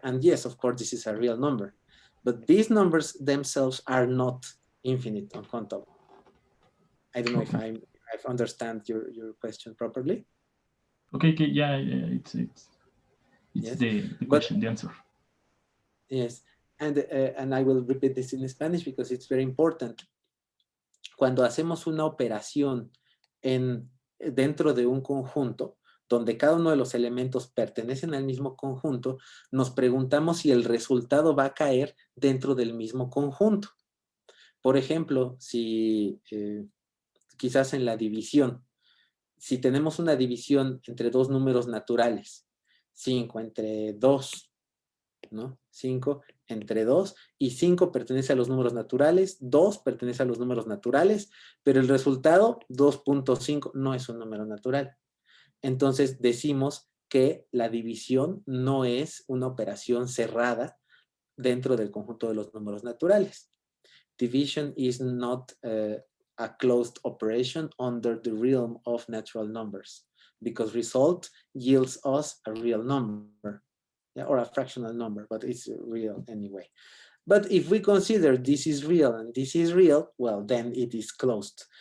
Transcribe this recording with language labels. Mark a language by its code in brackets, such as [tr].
[en] And yes, of course, this is a real number. But these numbers themselves are not infinite uncountable. I don't know if I understand your question properly. Okay, yeah, it's yes. the question, the answer. Yes, and I will repeat this in Spanish because it's very important. [es] Cuando hacemos una operación dentro de un conjunto, donde cada uno de los elementos pertenecen al mismo conjunto, nos preguntamos si el resultado va a caer dentro del mismo conjunto. Por ejemplo, si quizás en la división, si tenemos una división entre dos números naturales, 5 entre 2, ¿no? 5 entre 2, y 5 pertenece a los números naturales, 2 pertenece a los números naturales, pero el resultado, 2.5, no es un número natural. Entonces decimos que la división no es una operación cerrada dentro del conjunto de los números naturales. [en] Division is not a closed operation under the realm of natural numbers, because result yields us a real number, yeah, or a fractional number, but it's real anyway. But if we consider this is real and this is real, well, then it is closed.